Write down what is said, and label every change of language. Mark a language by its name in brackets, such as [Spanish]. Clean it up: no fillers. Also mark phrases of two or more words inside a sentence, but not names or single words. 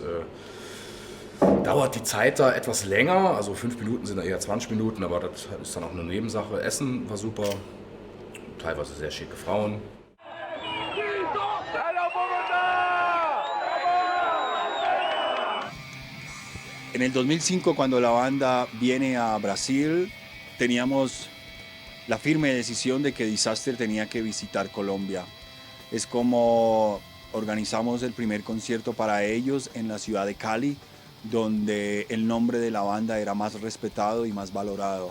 [German] Dauert die Zeit da etwas länger, also 5 Minuten sind da eher 20 Minuten, aber das ist dann auch eine Nebensache. Essen war super, teilweise sehr schicke Frauen. [English] Hello, Bogota! [Spanish] En el 2005, cuando la banda viene a Brasil, teníamos la firme decisión de que Disaster tenía que visitar Colombia. Es como organizamos el primer concierto para ellos en la ciudad de Cali, donde el nombre de la banda era más respetado y más valorado.